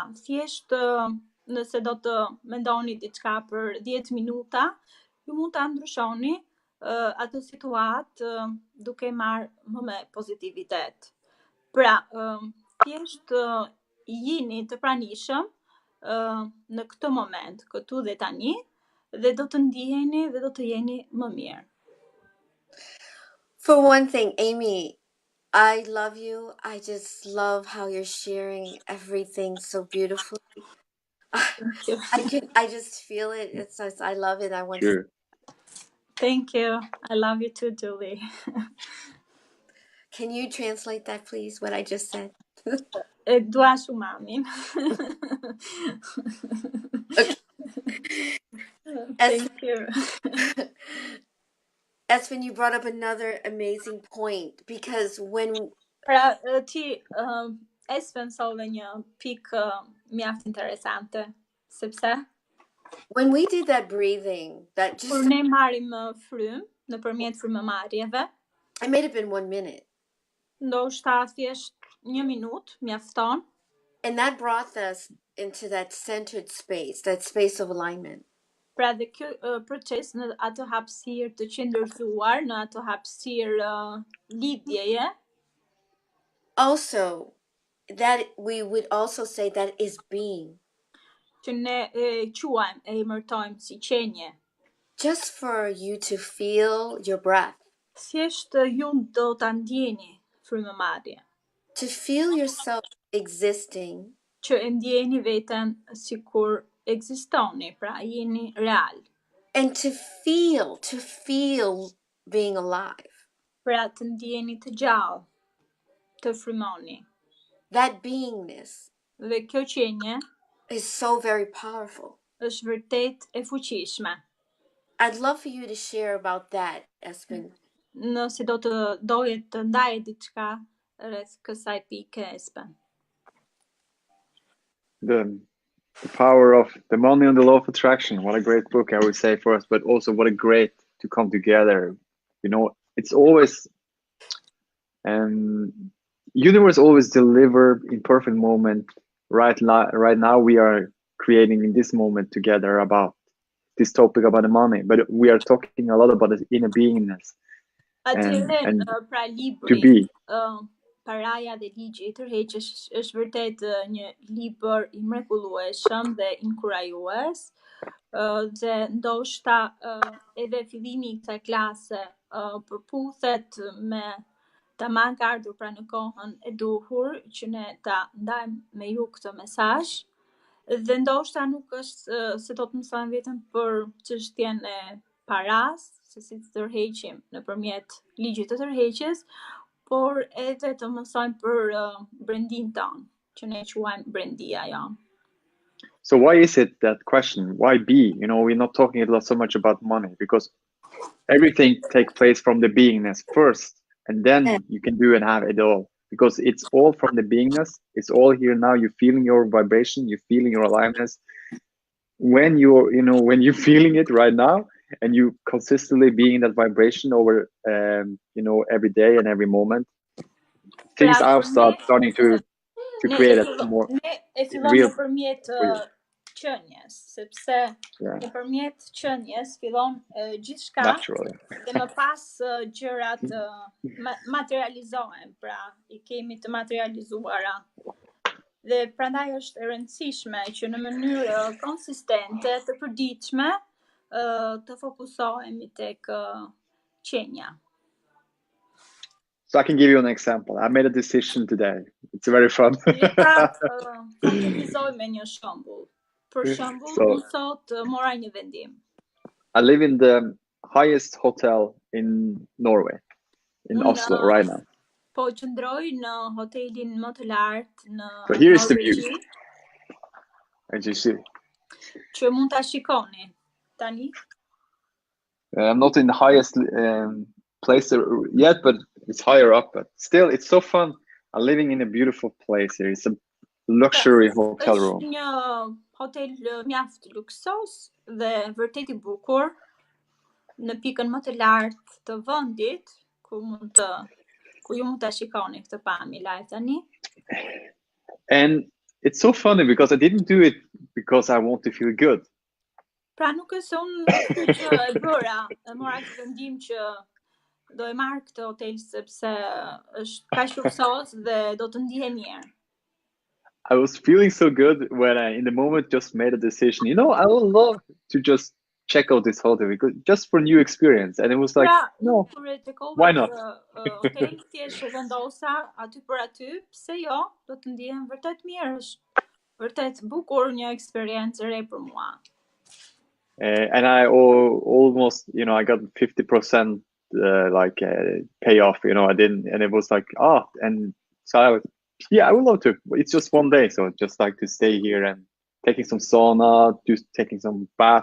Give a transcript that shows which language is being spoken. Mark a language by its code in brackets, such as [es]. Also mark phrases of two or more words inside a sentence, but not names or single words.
[sq] Thjesht nëse do të mendoni diçka për 10 minuta, ju mund ta ndryshoni atë situatë duke marrë më me pozitivitet. Pra, thjesht jini të pranishëm në këtë moment, këtu dhe tani, dhe do të ndiheni dhe do të jeni më mirë. [en] For one thing, Amy, I love you. I just love how you're sharing everything so beautifully. I just feel it. I love it. I want Sure. Thank you. I love you too, Julie. Can you translate that, please, what I just said? [sq] Dua shumë mamin. [en] Okay. Thank you. That's when you brought up another amazing point, because when [sq] Pra, ti pensove një pikë mjaft interesante, sepse [en] when we did that breathing, that [sq] kur [en] just [sq] ne marrim frym nëpërmjet frymëmarrjeve, [en] it may have been 1 minute, [sq] ndoshta thjesht 1 minutë mjafton, [en] and that brought us into that centered space, that space of alignment. [sq] pra dhe kjo proces në atë hapësirë të qëndërzuar, në atë hapësirë lidhjeje, [en] Also, that we would also say that is being. [sq] që ne quajmë, e emërtojmë si qenje. [en] Just for you to feel your breath. [sq] Thjesht ju do ta ndjeni frymëmarrje. [en] To feel yourself existing. [sq] Që e ndjeni veten sikur ekzistoni, pra jeni real. [en] And to feel being alive. [sq] Pra të ndjeni të gjallë, të frymoni. [en] That beingness. [sq] Dhe kjo qenje [en] is so very powerful. [sq] Është vërtet e fuqishme. [en] I'd love for you to share about that, Espen. [sq] Nëse do të doje të ndaje diçka rreth kësaj pike, Espen. [en] The power of the money and the law of attraction. What a great book, I would say, for us, but also what a great to come together. You know, it's always universe always deliver in perfect moment. Right now we are creating in this moment together about this topic about the money, but we are talking a lot about the inner beingness. [sq] And pra libri, [en] to be. [sq] Paraja dhe ligji I tërheqjes është vërtet një libër I mrekullueshëm dhe inkurajues, dhe ndoshta edhe fillimi I kësaj klase përputhet me ta marrë ardhur pra në kohën e duhur që ne ta ndajmë me ju këtë mesazh, dhe ndoshta nuk është se do të mësojmë vetëm për çështjen e paras, se si të tërheqim nëpërmjet ligjit të tërheqjes, por edhe të mësojmë për brendin tonë, që ne quajmë brendia jonë. [en] So why is it that question? Why be? You know, we're not talking a lot so much about money because everything takes place from the beingness first, and then you can do and have it all. Because it's all from the beingness. It's all here now. You're feeling your vibration. You're feeling your aliveness. When you're feeling it right now, and you consistently being in that vibration over, every day and every moment, things are starting to create a more [sq] real nëpërmjet qenies, sepse nëpërmjet qenies fillon gjithçka dhe më pas gjërat materializohen, pra I kemi të materializuara. Dhe prandaj është e rëndësishme që në mënyrë konsistente të përditshme të fokusohemi tek qenja. [en] So I can give you an example. I made a decision today. It's very fun. [sq] Konkretizoj me një shembull. Për shembull, unë sot mora një vendim. [en] I live in the highest hotel in Norway, in Oslo, right now. [sq] Po qëndroj në hotelin më të lartë në [en] So here is the view. As you see. [sq] Që mund ta shikoni tani. [en] I'm not in the highest place yet, but it's higher up. But still, it's so fun. I'm living in a beautiful place here. It's a luxury hotel room. [sq] Është një hotel mjaft luksos dhe vërtet i bukur në pikën më të lartë të vendit ku ju mund ta shikoni këtë pamje live tani. [en] And it's so funny because I didn't do it because I want to feel good. [sq] Pra nuk është se unë që e bëra, e mora këtë vendim që do e marr këtë hotel sepse është kaq luksos dhe do të ndihem mirë. [en] I was feeling so good when I, in the moment, just made a decision. You know, I would love to just check out this hotel because just for new experience. And it was like, [sq] Pra, [en] no, [sq] kur e tekova [en] why not? [sq] hotel thjesht e vendosa aty për aty, pse jo, do të ndihem vërtet mirë, është vërtet bukur, një eksperiencë e re për mua. [en] And I almost, you know, I got 50% payoff. You know, I didn't, and it was like, and so I was, yeah, I would love to. It's just one day, so just like to stay here and taking some sauna, just taking some bath.